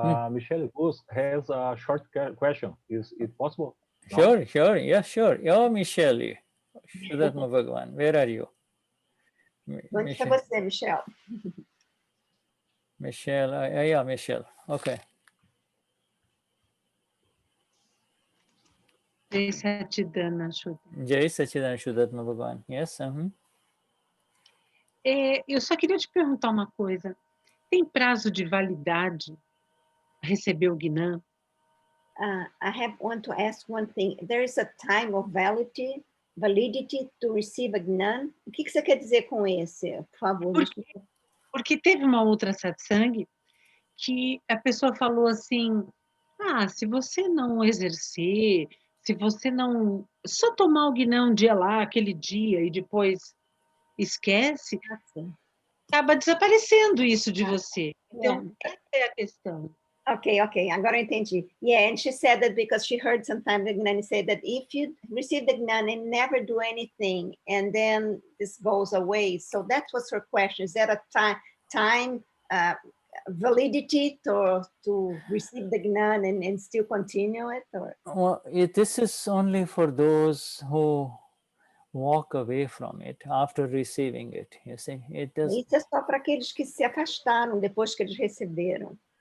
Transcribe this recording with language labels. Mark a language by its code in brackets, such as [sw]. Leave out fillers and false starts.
[en] Michelle Gus has a short question. Is it possible? Sure, yeah, sure. Oh, Michelle, Shuddhatma Bhagavan, where are you? [pt] Onde está você, Michelle? [en] Michelle, yeah, Michelle. Okay. [sa] Jai Satchidana Shuddha. Jai Satchidana Shuddhatma Bhagavan. [en] Yes. [pt] Eu só queria te perguntar uma coisa. Tem prazo de validade receber o Gnan? [en] I want to ask one thing. There is a time of validity to receive a Gnan. [pt] O que você quer dizer com esse, por favor? Porque teve uma outra satsang que a pessoa falou assim, se você não exercer, se você não... Só tomar o Gnan um dia lá, aquele dia, e depois esquece, acaba desaparecendo isso de você. Então, essa é a questão. Okay, agora eu entendi. [en] Yeah, and she said that because she heard sometimes the Gnani say that if you receive the Gnani and never do anything, and then this goes away. So that was her question. Is there a time validity to receive the Gnani and still continue it? Or? Well, this is only for those who walk away from it after receiving it. You see, it does. [pt] Isso é só para aqueles que se afastaram depois que eles receberam.